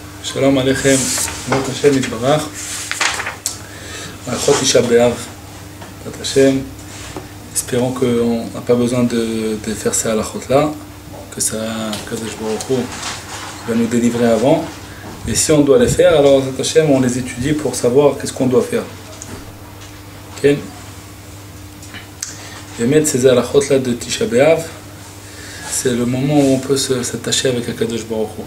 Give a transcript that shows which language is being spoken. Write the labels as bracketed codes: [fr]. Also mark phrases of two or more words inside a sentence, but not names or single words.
[he] שלום עליכם ברוך השם יתברך הלכות תשעה באב ברוך השם. [fr] Espérons qu'on n'a pas besoin de faire ces halachot-là, que ça, [he] קדוש ברוך הוא [fr] va nous délivrer avant. Et si on doit les faire, alors [he] ברוך השם, [fr] on les étudie pour savoir qu'est-ce qu'on doit faire. Ok? Et mettre ces halachot-là de Tisha B'Av, c'est le moment où on peut s'attacher avec [he] קדוש ברוך הוא.